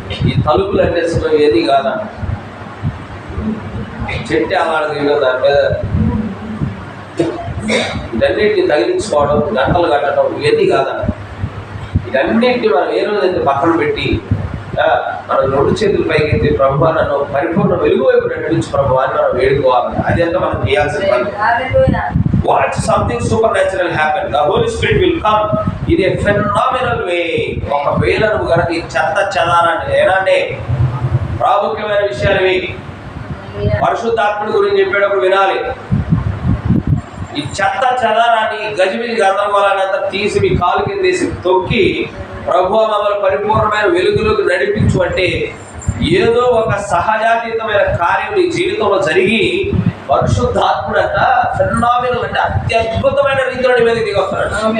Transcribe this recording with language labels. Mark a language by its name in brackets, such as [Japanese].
[Telugu] ఈ తలుపులు అంటే ఏది కాదా, చెట్టు అలాడదు, దాని మీద ఇదన్నిటిని తగిలించుకోవడం, గంటలు కట్టడం ఇవన్నీ కాదన్న. ఇదన్నిటిని మనం ఏ రోజైతే పక్కన పెట్టి మనం రెండు చేతుల పైకి ఎత్తి, ప్రభువా నన్ను పరిపూర్ణ వెలుగు వైపు నడిపించు ప్రభువా అని మనం వేడుకోవాలి. అది అంతా మనం చేయాల్సిన పని. [English] Watch something supernatural happen. The Holy Spirit will come in a phenomenal way. [Telugu] ఒకవేళ నువ్వు కనుక ఈ చెత్త చెదారాన్ని ఏనంటే ప్రాముఖ్యమైన విషయాలు ఇవి, పరిశుద్ధాత్ముడి గురించి చెప్పేటప్పుడు వినాలి. ఈ చెత్త చెదారాన్ని, గజిబిజి గందరగోళాన్ని అంతా తీసి మీ కాలు కింద తీసి తొక్కి, ప్రభువా మమ్మల్ని పరిపూర్ణమైన వెలుగులోకి నడిపించు అంటే ఏదో ఒక సహజాతీతమైన కార్యం నీ జీవితంలో జరిగి పరిశుద్ధాత్ముడు అంట ఫెనామినల్ అంటే అత్యద్భుతమైన రీతిలో నీ మీదకి దిగి వస్తున్నాడు.